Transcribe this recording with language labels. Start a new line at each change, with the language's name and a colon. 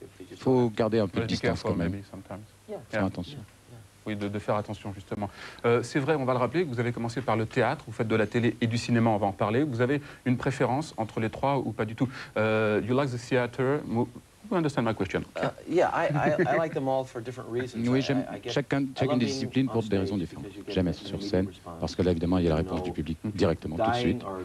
French: Il faut garder un peu de distance quand même. Faire attention. Oui, de faire attention, justement. C'est vrai, on va le rappeler, que vous avez commencé par le théâtre, vous faites de la télé et du cinéma, on va en parler. Vous avez une préférence entre les trois ou pas du tout?
English: You like the theater? You understand my question? Yeah, I like them all for different reasons.
French: Oui, j'aime chacune des disciplines pour des raisons différentes. J'aime être sur scène, parce que là, évidemment, il y a la réponse du public directement, tout de suite.